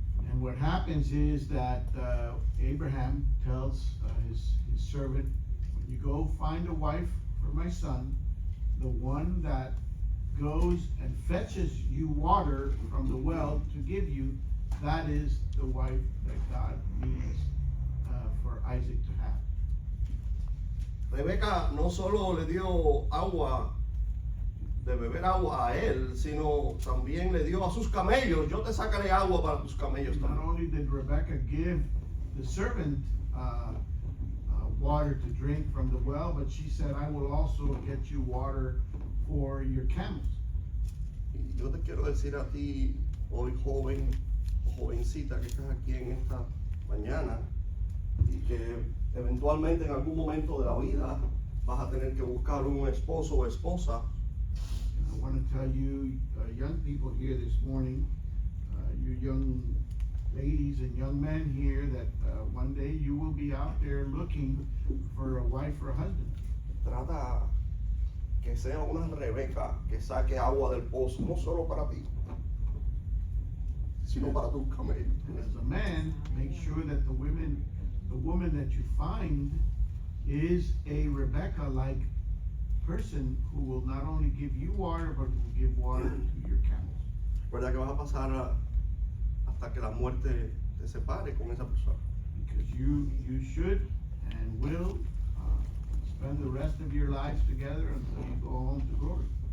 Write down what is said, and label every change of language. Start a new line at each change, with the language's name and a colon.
English: And what happens is that Abraham tells his servant, when you go find a wife for my son, the one that goes and fetches you water from the well to give you, that is the wife that God needs for Isaac to have.
Spanish: Rebeca no solo le dio agua, de beber agua a él, sino también le dio a sus camellos. Yo te sacaré agua para tus camellos
English: Not
Spanish: también.
English: only did Rebekah give the servant water to drink from the well, but she said, I will also get you water for your camels.
Spanish: Y yo te quiero decir a ti, hoy joven, jovencita que estás aquí en esta mañana, y que eventualmente en algún momento de la vida vas a tener que buscar un esposo o esposa.
English: I want to tell you, young people here this morning, you young ladies and young men here, that one day you will be out there looking for a wife or a husband.
Spanish: Trata que sea una Rebeca que saque agua del pozo, no solo para ti, sino para tus camellos.
English: And as a man, make sure that the woman that you find is a Rebecca-like person who will not only give you water, but will give water to your camels.
Spanish: ¿Verdad que vas a pasar hasta que la muerte te separe con esa persona?
English: Because you should and will spend the rest of your lives together until you go home to glory.